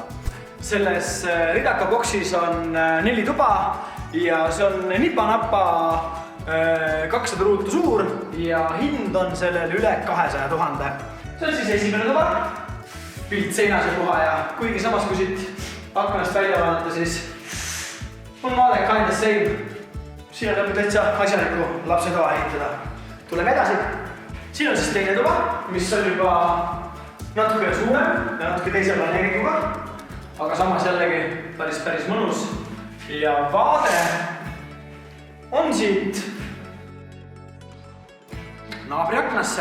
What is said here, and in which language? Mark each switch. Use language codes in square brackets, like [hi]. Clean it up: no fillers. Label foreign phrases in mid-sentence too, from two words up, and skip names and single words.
[et] Selles ridaka boksis on 4 tuba ja see on nipa-napa 200 ruutu suur ja hind on sellel üle 200 000. See on siis esimene tuba. Pilt seinas ja puha ja kuigi samas kui siit aknast välja vaadata, siis on vaade [en] kind of same. [et] Siin on lõpuks täitsa asjaliku lapse toa ehitada. Tuleme edasi. Siin on siis teine tuba, mis on juba natuke suurem ja natuke teise planeeringuga, aga samas jällegi päris mõnus. Ja vaade on siit naabriaknasse.